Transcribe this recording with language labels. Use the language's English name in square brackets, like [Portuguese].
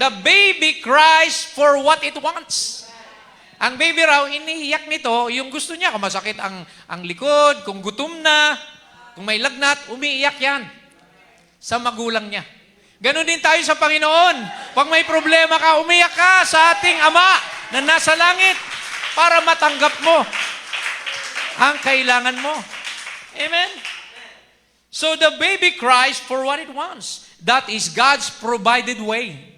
[English] The baby cries for what it wants. [Filipino] Ang baby raw, iniiyak nito, yung gusto niya, kung masakit ang likod, kung gutom na, kung may lagnat, umiiyak yan sa magulang niya. Ganon din tayo sa Panginoon. Pag may problema ka, umiyak ka sa ating Ama na nasa langit para matanggap mo ang kailangan mo. Amen? [English] So the baby cries for what it wants. That is God's provided way.